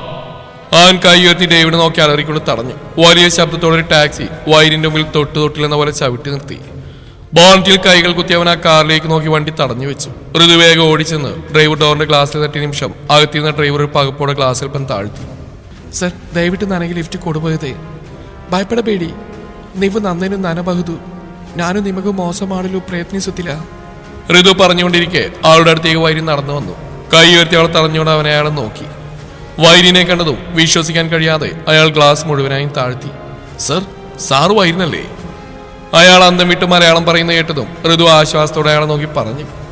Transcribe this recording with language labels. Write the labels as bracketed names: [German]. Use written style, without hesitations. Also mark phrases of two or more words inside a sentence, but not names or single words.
[Malayalam] അവൻ കൈ ഉയർത്തി ഡേവിഡ് നോക്കി അലറിക്കൊണ്ട് തടഞ്ഞു. വലിയ ശബ്ദത്തോടെ ഒരു ടാക്സി വൈരിന്റെ മുമ്പിൽ തൊട്ടില്ലെന്ന പോലെ ചവിട്ടി നിർത്തി. ബോണറ്റിൽ കൈകൾ കുത്തി അവൻ ആ കാറിലേക്ക് നോക്കി വണ്ടി തടഞ്ഞു വെച്ചു. ഋതുവേഗം ഓടിച്ചെന്ന് ഡ്രൈവർ ഡോറിന്റെ ഗ്ലാസ്സിൽ തട്ടിയ നിമിഷം അകത്തിരുന്ന ഡ്രൈവർ ഒരു പകപ്പോടെ ഗ്ലാസ് അല്പം താഴ്ത്തി. [Kannada] ಸರ್, ದಯವಿಟ್ಟು ನನಗೆ ಲಿಫ್ಟ್ ಕೊಡಬಹುದೇ? ಭಯಪಡಬೇಡಿ. ನೀವು ನನ್ನನ್ನು ನನಬಹುದು. ನಾನು ನಿಮಗೆ ಮೋಸ ಮಾಡಲು ಪ್ರಯತ್ನಿಸುತ್ತಿಲ್ಲ. [Malayalam] ഋതു പറഞ്ഞുകൊണ്ടിരിക്കെ അവളുടെ അടുത്തേക്ക് വൈരി നടന്നു വന്നു. കൈ ഉയർത്തി അവൾ തടഞ്ഞുകൊണ്ട് അവനെ അയാളെ നോക്കി. വൈരിനെ കണ്ടതും വിശ്വസിക്കാൻ കഴിയാതെ അയാൾ ഗ്ലാസ് മുഴുവനായും താഴ്ത്തി. സർ, സാറ് വൈരിനല്ലേ? അയാൾ അന്തം വിട്ട് മലയാളം പറയുന്ന കേട്ടതും ഋതു ആശ്വാസത്തോടെ അയാളെ നോക്കി പറഞ്ഞു.